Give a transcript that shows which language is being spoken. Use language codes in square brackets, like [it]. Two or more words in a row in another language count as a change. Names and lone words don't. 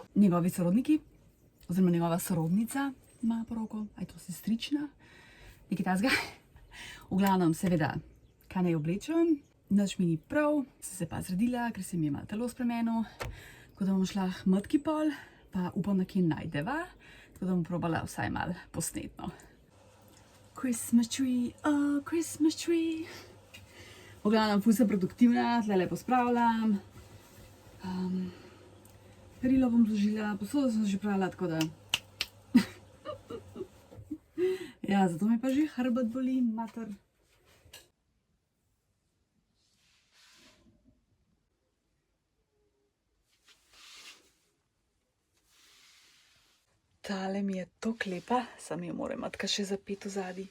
[sl] Njegovi sorodniki, oziroma njegova sorodnica ima poroko, aj to sestrična, nekaj tazga. V glavnem, seveda, kaj naj oblečem, nič mi ni prav, sem se pa zredila, ker se mi je malo telo spremenilo, tako da bom šla k matki pol, pa upam, da kje najdeva, tako da bom probala vsaj malo posnetno. [en] Christmas tree, oh Christmas tree. [sl] V glavnem, ful sem produktivna, tle lepo spravljam. Perilo bom zložila, posodo sem že prala, tako da. Ja, zato me pa že hrbet boli, mater. Tale mi je toliko lepa, sam jo moram matka še zapet v zadnji.